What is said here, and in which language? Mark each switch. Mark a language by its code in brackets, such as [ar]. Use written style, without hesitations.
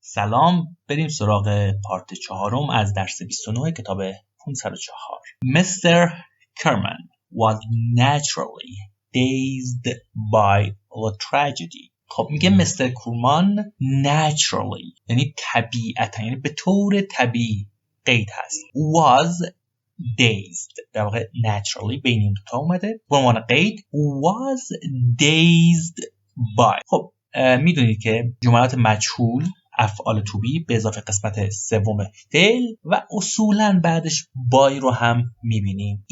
[fa] سلام، بریم سراغ پارت 4 از درس 29 کتاب 504. [en] Mr. Kerman was naturally dazed by the tragedy. [fa] خب میگه مستر کورمان naturally یعنی طبیعتا، یعنی به طور طبیعی قید هست. [en] was dazed [fa] در واقع naturally بین این دوتا اومده به عنوان قید. [en] was dazed by. [fa] خب میدونید که جملات مجهول افعال to be به اضافه قسمت سوم فعل و اصولا بعدش بای رو هم میبینیم.